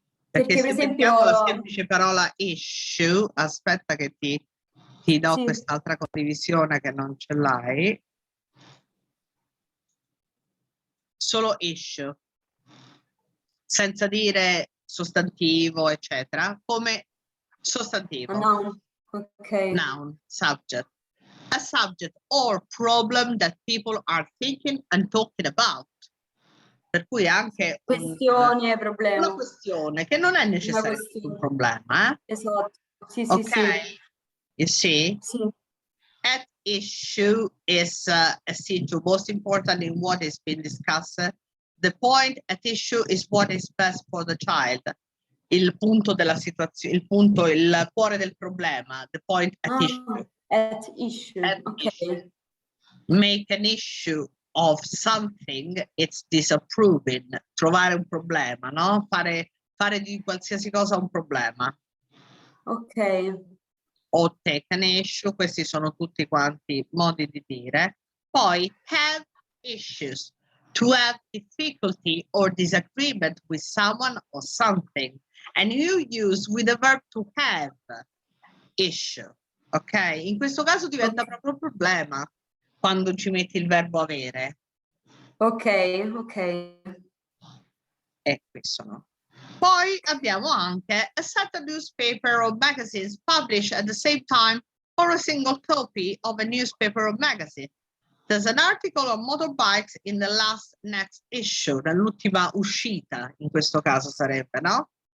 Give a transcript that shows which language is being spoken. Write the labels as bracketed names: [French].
[Italian] Perché se vediamo la semplice parola issue, aspetta che ti do quest'altra condivisione che non ce l'hai. Solo issue, senza dire sostantivo, eccetera, come sostantivo. [English] Noun, Noun, subject. A subject or problem that people are thinking and talking about. [Italian] Per cui anche questione, problema. Una questione che non è necessariamente un problema. Esatto. Sì. [English] You see? [Italian] Sì. [English] At issue is most important in what is being discussed. The point at issue is what is best for the child. [Italian] Il punto della situazione, il cuore del problema. [English] The point at issue. At issue. Issue. Make an issue of something, it's disapproving. [Italian] Trovare un problema, no? Fare di qualsiasi cosa un problema. O [English] take an issue, [Italian] questi sono tutti quanti modi di dire. Poi [English] have issues. to have difficulty or disagreement with someone or something. And you use with the verb to have issue. Ok? [Italian] In questo caso diventa proprio un problema quando ci metti il verbo avere. Ok, ok. E questo no. Poi abbiamo anche [English] a set of newspaper or magazines published at the same time or a single copy of a newspaper or magazine. There's an article on motorbikes in the next issue, [Italian] nell'ultima uscita, in questo caso sarebbe, no?